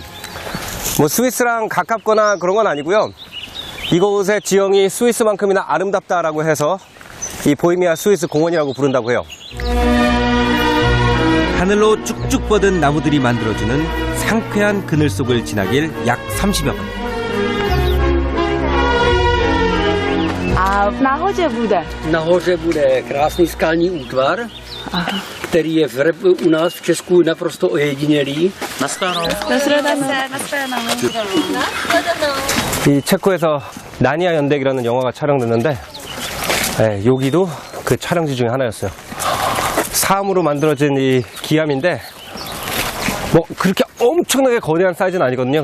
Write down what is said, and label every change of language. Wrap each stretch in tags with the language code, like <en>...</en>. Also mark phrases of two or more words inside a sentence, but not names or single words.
<ko>뭐 스위스랑 가깝거나 그런 건 아니고요. 이곳의 지형이 스위스만큼이나 아름답다라고 해서 이 보헤미아 스위스 공원이라고 부른다고 해요. 하늘로 쭉쭉 뻗은 나무들이 만들어주는 상쾌한 그늘 속을 지나길 약 30여 분.</ko> <cs>A nahoře bude? Nahoře bude krásný skalní útvar, který je u nás v Česku naprosto ojedinělý.</cs> <ko>이 체코에서 나니아 연대기라는 영화가 촬영됐는데 여기도 그 촬영지 중에 하나였어요. 사암으로 만들어진 이 기암인데 뭐 그렇게 엄청나게 거대한 사이즈는 아니거든요.</ko>